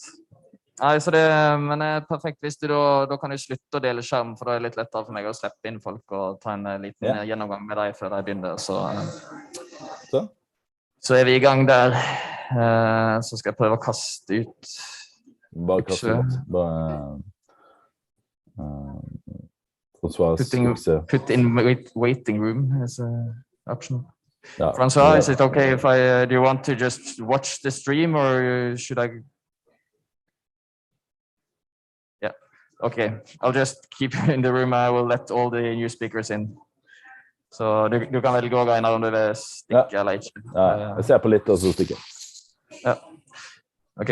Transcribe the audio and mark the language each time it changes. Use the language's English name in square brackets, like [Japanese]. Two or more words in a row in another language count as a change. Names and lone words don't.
[Norwegian] Nei, så men det er perfekt hvis du da kan du slutte å dele skjerm, for da er det litt lettere for meg å slippe inn folk og ta en liten gjennomgang med deg før de begynner. Så er vi i gang der. Så skal jeg prøve å kaste ut. Bare kaste ut. [English] Put in waiting room as an option. Yeah. Francois, is it okay if do you want to just watch the stream or should I? Yeah, okay. I'll just keep you in the room. I will let all the new speakers in. [Norwegian] Så du kan vel gå Einar om du vil stikke eller ikke. Ja, jeg ser på litt og så stikker. Ja, ok.